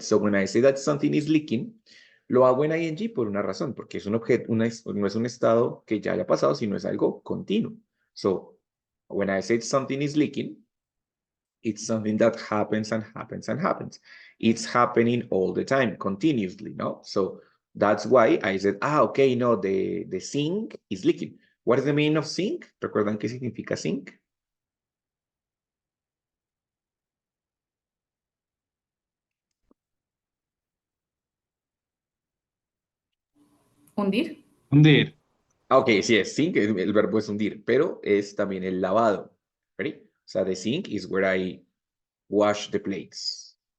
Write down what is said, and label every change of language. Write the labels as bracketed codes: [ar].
[en] So when I say that something is leaking, [es] lo hago en ing por una razón, porque es un objeto, no es un estado que ya haya pasado, sino es algo continuo. [en] So when I say something is leaking, it's something that happens and happens and happens. It's happening all the time, continuously, no? So that's why I said, okay, no, the sink is leaking. What is the meaning of sink? [es] ¿Recuerdan qué significa sink? Hundir. Hundir. Okay, sí, es sink, el verbo es hundir, pero es también el lavado. [en] Ready? [es] O sea, [en] the sink is where I wash the plates.